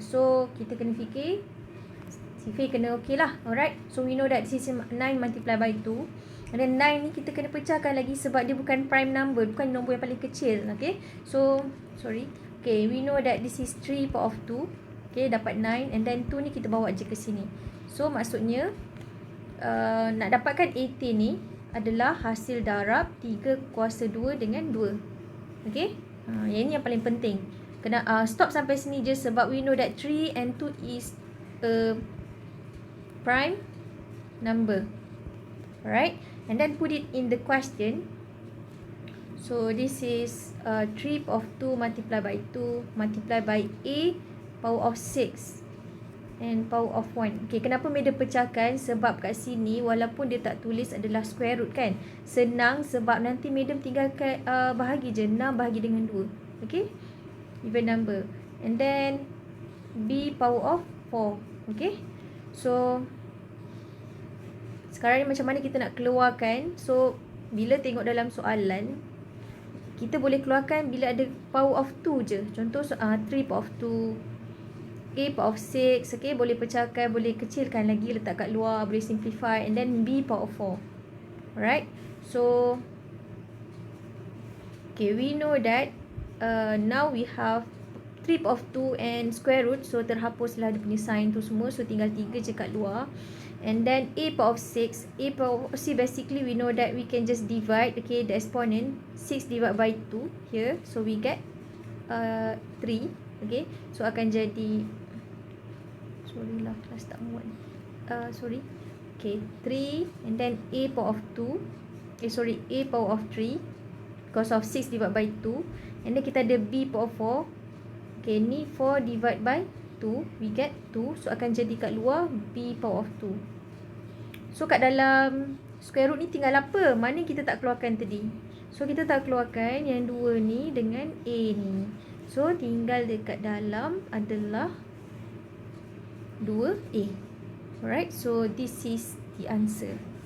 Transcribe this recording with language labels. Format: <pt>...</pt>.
<ms>So kita kena fikir, Sifir kena okay lah.</ms> <en>Alright, so we know that this is 9 multiply by 2.</en> <ms>And then 9 ni kita kena pecahkan lagi sebab dia bukan prime number, bukan nombor yang paling kecil.</ms> <en>Okay, so sorry. Okay, we know that this is 3 power of 2.</en> <ms>Okay, dapat 9. And then 2 ni kita bawa je ke sini. So maksudnya nak dapatkan 18 ni adalah hasil darab 3 kuasa 2 dengan 2. Okay, yang ni yang paling penting. Kena stop sampai sini je sebab</ms> <en>we know that 3 and 2 is a prime number. Alright, and then put it in the question. So this is 3 power of 2 multiplied by 2 multiplied by A power of 6 and power of 1.</en> <ms>Okay, kenapa Madam pecahkan? Sebab kat sini walaupun dia tak tulis adalah square root kan, senang sebab nanti Madam tinggalkan bahagi je, 6 bahagi dengan 2.</ms> <en>Okay, even number. And then B power of 4.</en> <ms>Okay, so sekarang ni macam mana kita nak keluarkan? So bila tengok dalam soalan, kita boleh keluarkan bila ada power of 2 je.</ms> <en>Contoh 3 power of 2, A power of 6.</en> <ms>Okay, boleh pecahkan, boleh kecilkan lagi, letak kat luar, boleh simplify.</ms> <en>And then B power of 4. Alright, so okay, we know that now we have 3 power of 2 and square root.</en> <ms>So terhapuslah dia punya sign tu semua. So tinggal 3 je kat luar.</ms> <en>And then A power of 6. A power of 6, basically we know that we can just divide. Okay, the exponent 6 divided by 2 here. So we get 3. Okay, so akan jadi,</en> <ms>sorry lah kelas tak muat.</ms> <en>Sorry. Okay, 3 and then A power of 2. A power of 3 because of 6 divided by 2. And then</en> <ms>kita ada</ms> <en>B power of 4. Okay, ni 4 divided by 2, we get 2.</en> <ms>So akan jadi kat luar B power of 2. So kat dalam square root ni tinggal apa? Mana kita tak keluarkan tadi? So kita tak keluarkan yang 2 ni dengan A ni. So tinggal dekat dalam adalah 2A.</ms> <en>Alright, so this is the answer.</en>